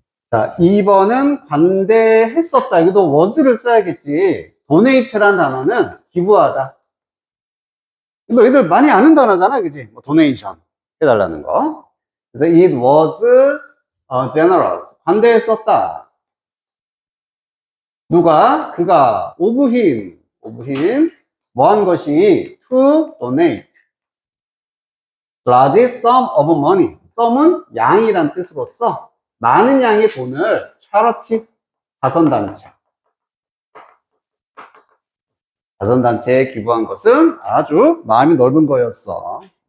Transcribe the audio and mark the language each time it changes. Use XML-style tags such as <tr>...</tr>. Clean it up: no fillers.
<ko>자, 2번은 관대했었다. 여기도 was를 써야겠지. donate란 단어는 기부하다. 이거 애들 많이 아는 단어잖아, 그지? 뭐 donation 해달라는 거. 그래서</ko> <en>it was generous.</en> <ko>관대했었다. 누가? 그가</ko> <en>of him</en> <ko>뭐 한 것이</ko> <en>to donate large sum of money.</en> <ko>sum은 양이란 뜻으로써 많은 양의 돈을 charity 자선단체에 기부한 것은 아주 마음이 넓은 거였어.</ko>